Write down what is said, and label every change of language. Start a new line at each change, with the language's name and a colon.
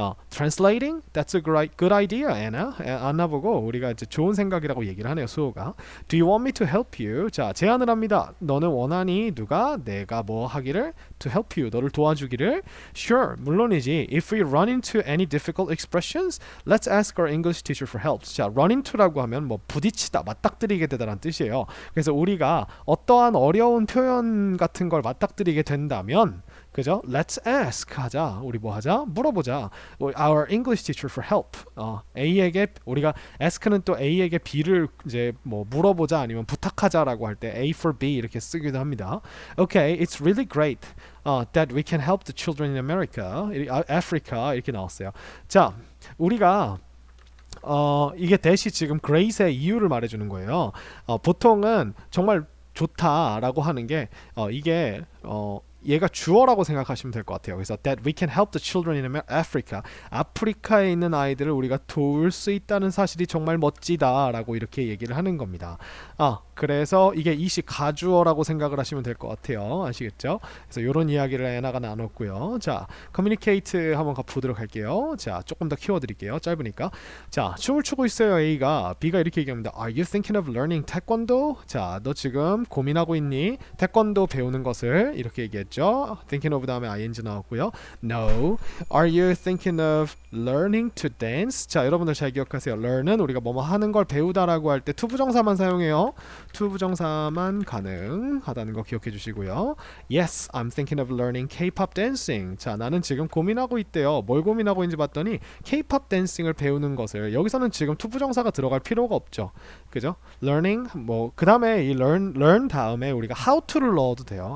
English: translating that's a good idea Anna.
Korean: 안나 보고 우리가 이제 좋은 생각이라고 얘기를 하네요.
English: 수호가 do you want me to help you?
Korean: 자 제안을 합니다. 너는 원하니 누가 내가 뭐 하기를
English: to help you
Korean: 너를 도와주기를
English: sure
Korean: 물론이지
English: if we run into any difficult expressions let's ask our English teacher for help.
Korean: 자 run into 라고 하면 뭐 부딪히다, 맞닥뜨리게 되다라는 뜻이에요. 그래서 우리가 어떠한 어려운 표현 같은 걸 맞닥뜨리게 된다면 그죠?
English: Let's ask
Korean: 하자. 우리 뭐 하자? 물어보자.
English: Our English teacher for help.
Korean: A에게 우리가 ask는 또 A에게 B를 이제 뭐 물어보자 아니면 부탁하자라고 할 때 A for B 이렇게 쓰기도 합니다.
English: Okay, it's really great that we can help the children in America, Africa
Korean: 이렇게 나왔어요. 자, 우리가 이게 대시 지금 great의 이유를 말해주는 거예요. 보통은 정말 좋다라고 하는 게 이게 얘가 주어라고 생각하시면 될 것 같아요. 그래서
English: that we can help the children in Africa.
Korean: 아프리카에 있는 아이들을 우리가 도울 수 있다는 사실이 정말 멋지다라고 이렇게 얘기를 하는 겁니다. 그래서 이게 이시 가주어라고 생각을 하시면 될 것 같아요. 아시겠죠? 그래서 이런 이야기를 애나가 나눴고요. 자, communicate 한번 보도록 할게요. 자, 조금 더 키워드릴게요. 짧으니까. 자, 춤을 추고 있어요. A가. B가 이렇게 얘기합니다.
English: Are you thinking of learning taekwondo?
Korean: 자, 너 지금 고민하고 있니? 태권도 배우는 것을 이렇게 얘기했죠.
English: thinking of
Korean: 다음에
English: ing
Korean: 나왔고요.
English: No. Are you thinking of learning to dance?
Korean: 자, 여러분들 잘 기억하세요. learn은 우리가 뭐뭐 하는 걸 배우다라고 할 때 투부정사만 사용해요. 투부정사만 가능하다는 거 기억해 주시고요.
English: Yes, I'm thinking of learning K-pop dancing.
Korean: 자, 나는 지금 고민하고 있대요. 뭘 고민하고 있는지 봤더니 K-pop dancing을 배우는 것을 여기서는 지금 투부정사가 들어갈 필요가 없죠. 그죠? learning 뭐 그다음에 이 learn 다음에 우리가 how to를 넣어도 돼요.